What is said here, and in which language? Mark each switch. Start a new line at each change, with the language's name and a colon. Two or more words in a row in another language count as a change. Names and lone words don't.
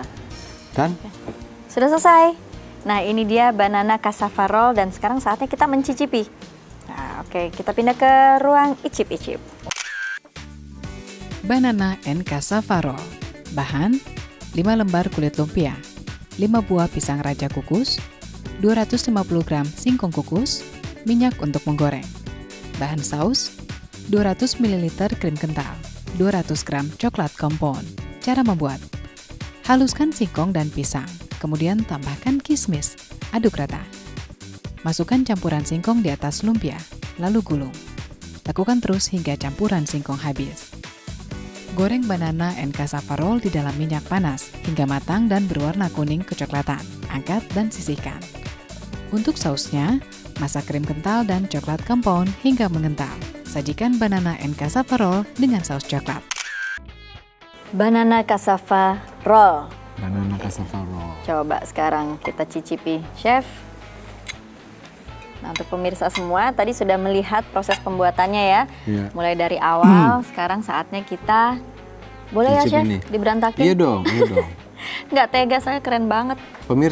Indonesian: Dan Sudah selesai. Nah ini dia
English: banana cassava roll
Indonesian: dan sekarang saatnya kita mencicipi. Nah oke, kita pindah ke ruang icip-icip.
English: Banana and cassava roll.
Indonesian: Bahan, 5 lembar kulit lumpia, 5 buah pisang raja kukus, 250 gram singkong kukus, minyak untuk menggoreng. Bahan saus, 200 ml krim kental, 200 gram coklat kompon. Cara membuat: haluskan singkong dan pisang, kemudian tambahkan kismis, aduk rata. Masukkan campuran singkong di atas lumpia, lalu gulung. Lakukan terus hingga campuran singkong habis. Goreng
English: banana and cassava roll
Indonesian: di dalam minyak panas hingga matang dan berwarna kuning kecoklatan. Angkat dan sisihkan. Untuk sausnya, masak krim kental dan coklat kompon hingga mengental. Sajikan
English: banana and cassava roll
Indonesian: dengan saus coklat.
English: Banana cassava roll. banana cassava roll.
Indonesian: Coba sekarang kita cicipi, Chef. Nah, untuk pemirsa semua, tadi sudah melihat proses pembuatannya ya. Iya. Mulai dari awal, sekarang saatnya kita... Boleh ya, Cicip Chef? ini. Diberantakin? Iya dong, iya dong. Nggak tega, saya keren banget.